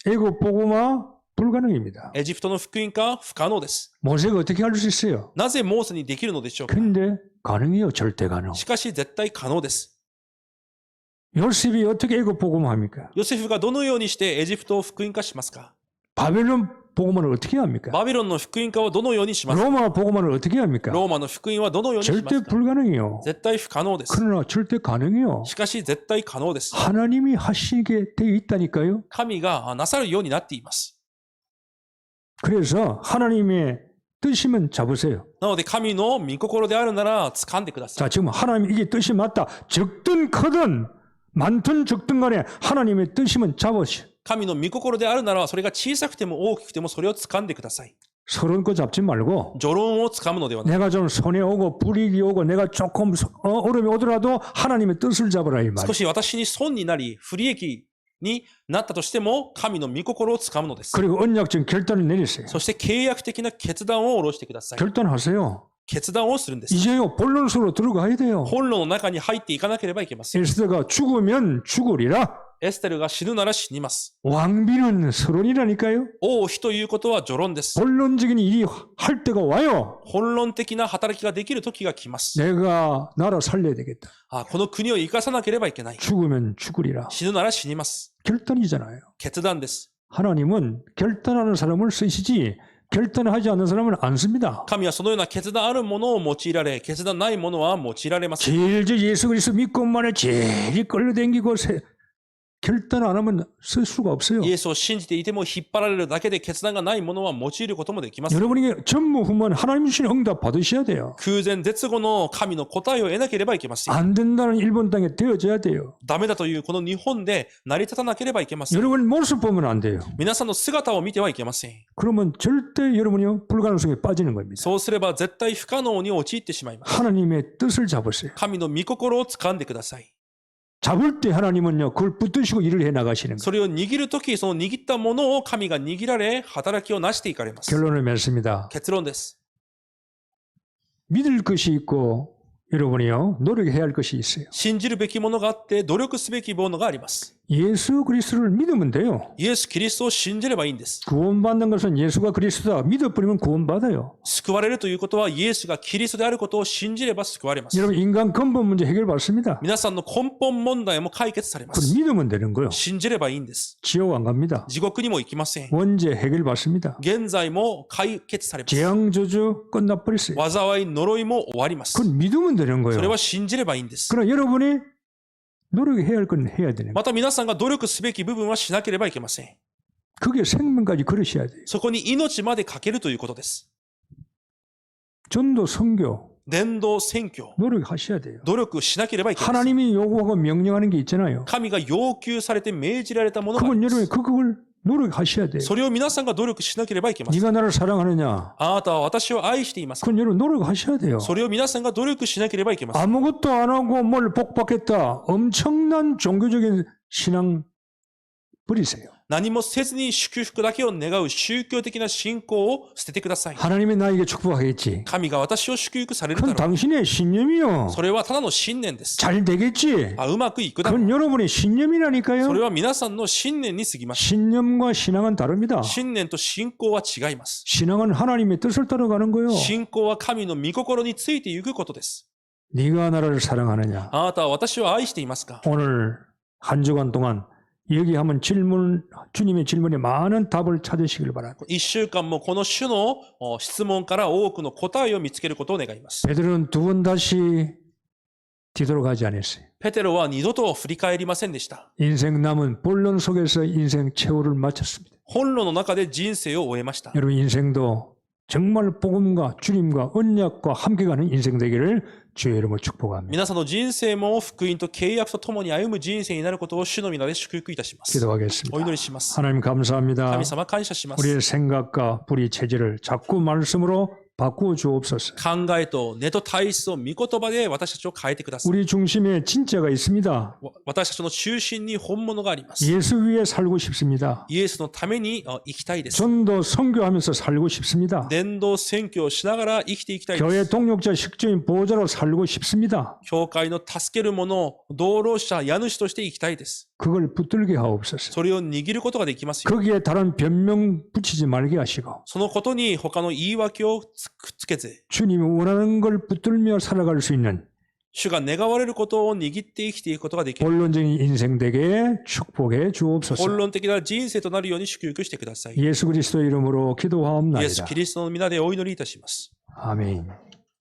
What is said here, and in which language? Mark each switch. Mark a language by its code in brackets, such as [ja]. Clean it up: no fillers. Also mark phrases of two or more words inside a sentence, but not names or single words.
[ko] 애굽 복음화 불가능입니다. [ja] エジプトの福音化は不可能です。 [ko] 모세가 어떻게 할 수 있어요? [ja] なぜモーセにできるのでしょうか？ [ko] 근데 가능해요. 절대 가능. [ja] しかし絶対可能です。 [ko] 요셉이 어떻게 애굽 복음합니까? [ja] ヨセフがどのようにしてエジプトを福音化しますか？ [ko] 바벨론 복음화를 어떻게 합니까? [ja] バビロンの福音化をどのようにしますか？ [ko] 로마 복음화를 어떻게 합니까? [ja] ローマの福音はどのようにしま [ko] 절대 [ja] すか？ [ko] 불가능해요. [ja] 絶対不可能です。 [ko] 그러나 절대 가능해요. [ja] しかし絶対可能です。 [ko] 하나님이 하시게 되어 있다니까요. [ja] 神がなさるようになっています。 [ko] 그래서 하나님의 뜻이면 잡으세요. [ja] なので神の御心であるなら掴んでください。 [ko] 자, 지금 하나님 이게 뜻이 맞다. 적든 크든 많든 적든 간에 하나님의 뜻이면 잡으시오. [ja] 神の御心であるならそれが小さくても大きくてもそれを掴んでください。 [ko] 서론 거 잡지 말고 [ja] 序論を掴むのではなく、 [ko] 내가 좀 손해 오고 불이익이 오고 내가 조금 어려움이 오더라도 하나님의 뜻을 잡으라 이 [ja] 少 [ko] 말이에요. [ja] し私に損になり不利益になったとしても神の御心を掴むのです。 [ko] 그리고 언약적인 결단을 내리세요. [ja] そして契約的な決断を下ろしてください。 [ko] 결단하세요. [ja] 決断をするんです。 [ko] 이제요 본론으로 들어가야 돼요. [ja] 本論の中に入っていかなければいけません。 [ko] 에스더가 죽으면 죽으리라. [ja] エステルが死ぬなら死にます。 [ko] 왕비는 서론이라니까요. [ja] 王妃ということは序論です。 [ko] 본론적인 일이 할 때가 와요. [ja] 本論的な働きができる時が来ます。 [ko] 내가 나라 살려야 되겠다. [ja] この国を生かさなければいけない。 [ko] 죽으면 죽으리라. [ja] 死ぬなら死にます。 [ko] 결단이잖아요. [ja] 決断です。 [ko] 하나님은 결단하는 사람을 쓰시지 결단하지 않는 사람은 안 씁니다. [ja] 神はそのような決断あるものを用いられ、決断ないものは用いられません。 [ko] 제일 저 예수 그리스도 믿고만에 제일 끌려다니고 결단 안 하면 쓸 수가 없어요. [ja] イエスを信じていても引っ張られるだけで決断がないものは用いることもできます。 [ko] 여러분이 전무후무한 하나님 주신 응답 받으셔야 돼요. [ja] 空前絶後の神の答えを得なければいけません。 [ko] 안 된다는 일본 땅에 되어져야 돼요. [ja] ダメだというこの日本で成り立たなければいけません。 [ko] 여러분 모습 보면 안 돼요. [ja] 皆さんの姿を見てはいけません。 [ko] 그러면 절대 여러분이 불가능성에 빠지는 겁니다. [ja] そうすれば絶対不可能に陥ってしまいます。 [ko] 하나님의 뜻을 잡으세요. [ja] 神の御心を掴んでください。 [ko] 잡을 때 하나님은요 그걸 붙드시고 일을 해 나가시는 거예요. [ja] それを握るとき、その握ったものを神が握られ、働きをなしていかれます。 [ko] 결론을 맺습니다. [ja] 結論です。 [ko] 믿을 것이 있고 여러분이요 노력해야 할 것이 있어요. [ja] 信じるべきものがあって、努力すべきものがあります。 [ko] 예수 그리스도를 믿으면 돼요. [ja] イエス・キリストを信じればいいんです。 [ko] 구원받는 것은 예수가 그리스도다. 믿어버리면 구원받아요. [ja] 救われるということは、イエスがキリストであることを信じれば救われます。 [ko] 여러분 인간 근본 문제 해결받습니다. [ja] 皆さんの根本問題も解決されま [ko] 그걸 [ja] す。 [ko] 믿으면 되는 거예요. [ja] 信じればいいんです。 [ko] 지옥 안 갑니다. [ja] 地獄にも行きません。 [ko] 원죄 해결받습니다. [ja] 現在も解決されます。 [ko] 재앙 저주 끝나버렸어요. [ja] 災い、呪いも終わります。 [ko] 그건 믿으면 되는 [ja] それ [ko] 거예요. [ja] は信じればいいんです。 [ko] 그러나 여러분이 노력해야 할 건 해야 되는 거예요. [ja] また皆さんが努力すべき部分はしなければいけません。 [ko] 그게 생명까지 걸으셔야 돼요. [ja] そこに命までかけるということです。 [ko] 전도 선교 [ja] 伝道宣教、 [ko] 노력하셔야 돼요. [ja] 努力しなければいけません。 [ko] 하나님이 요구하고 명령하는 게 있잖아요. [ja] 神が要求されて命じられたものがあり [ko] 그건 [ja] ます [ko] 여러분이 그걸 노력하셔야 돼요. [ja] それを皆さんが努力しなければいけません。 [ko] 네가 나를 사랑하느냐? [ja] あなたは私を愛していますか？ [ko] 그건 여러분 노력하셔야 돼요. [ja] それを皆さんが努力しなければいけません。 [ko] 아무것도 안 하고 뭘 복받겠다. 엄청난 종교적인 신앙 버리세요. [ja] 何もせずに祝福だけを願う宗教的な信仰を捨ててください。 [ko] 하나님이 나에게 축복하겠지. [ja] 神が私を祝福されるだ [ko] 그건 [ja] ろう。 [ko] 당신의 신념이요. [ja] それはただの信念です。 [ko] 잘 되겠지. [ja] うまくいくだろう。 [ko] 그건 여러분의 [ja] それ [ko] 신념이라니까요. [ja] は皆さんの信念に過ぎません。 [ko] 신념과 신앙은 다릅니다. [ja] 信念と信仰は違います。 [ko] 신앙은 하나님의 뜻을 따라가는 거예요. [ja] 信仰は神の御心についていくことです。 [ko] 네가 나를 사랑하느냐? [ja] あなたは私を愛していますか？ [ko] 오늘 한 주간 동안 여기 하면 주님의 질문에 많은 답을 찾으시길 바랍니다. [ja] 一週間もこの種の質問から多くの答えを見つけることを願います。 [ko] 베드로는 두 번 다시 뒤돌아가지 않았어요. [ja] ペテロは二度と振り返りませんでした。 [ko] 인생 남은 본론 속에서 인생 최후를 마쳤습니다. [ja] 本論の中で人生を終えました。 [ko] 여러분 인생도 정말 복음과 주님과 언약과 함께 가는 인생 되기를 주의 이름으로 축복합니다. [ja] 皆さんの人生も福音と契約とともに歩む人生になることを主の皆で祝福いたします。 [ko] 기도하겠습니다. [ja] お祈りします。 [ko] 하나님 감사합니다. [ja] 神様感謝します。 [ko] 우리의 생각과 불의 체질을 자꾸 말씀으로 바꾸어 주옵소서. [ja] 考えと根と体質を御言葉で私たちを変えてください。 [ko] 우리 중심에 진짜가 있습니다. [ja] 私たちの中心に本物があります。 [ko] 예수 위에 살고 싶습니다. [ja] イエスのために生きたいです。 [ko] 전도 선교하면서 살고 싶습니다. [ja] 伝道宣教をしながら生きていきたいで [ko] 교회 [ja] す。 [ko] 동력자 식주인 보호자로 살고 싶습니다. [ja] 教会の助ける者、道路者、家主として生きたいです。 [ko] 그걸 붙들게 하옵소서. [ja] それを握ることができますよ。 [ko] 거기에 다른 변명 붙이지 말게 하시고 [ja] そのことに他の言い訳をくっつけず、 [ko] 주님이 원하는 걸 붙들며 살아갈 수 있는 [ja] 主が願われることを握って生きていくことができる。 [ko] 본론적인 인생 되게 축복해 주옵소서. [ja] 本論的な人生となるように祝福してください。 [ko] 예수 그리스도 이름으로 [ja] イエス・ [ko] 기도하옵나이다. [ja] キリストの皆でお祈りいたします。 [ko] 아멘.